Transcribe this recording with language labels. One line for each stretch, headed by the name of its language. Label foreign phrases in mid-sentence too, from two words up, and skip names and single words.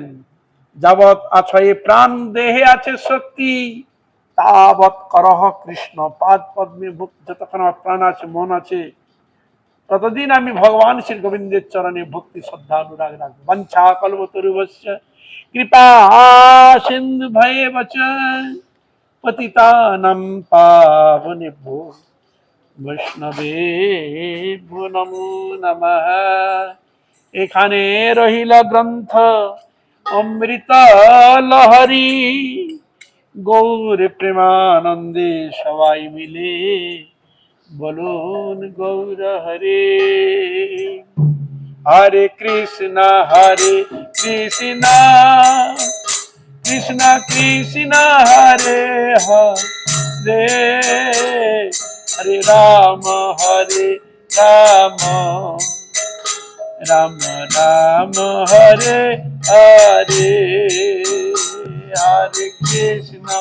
Bangla: যাবৎ আছে প্রাণ দেহে আছে শক্তি, তাবৎ করহ কৃষ্ণ পাদ পদ্মে ভক্তি। যতক্ষণ আমার প্রাণ আছে, মন আছে, ততদিন আমি ভগবান শ্রী গোবিন্দের চরণে ভক্তি শ্রদ্ধা অনুরাগ রাখবো।
Sanskrit: বঞ্ছা কল্পতরুভ্যশ্চ কৃপা সিন্ধু ভয়েবচ পতিতানাং পাবনেভ্যো বৈষ্ণবেভ্যো নমো নমঃ।
Bangla: এখানে রহিল গ্রন্থ অমৃত লহরী, গৌর প্রেমানন্দে সবাই মিলে বলুন গৌর হরে।
Sanskrit: হরে কৃষ্ণ কৃষ্ণ কৃষ্ণ হরে হরে, হরে রাম রাম রাম হরে হরে। হরে কৃষ্ণ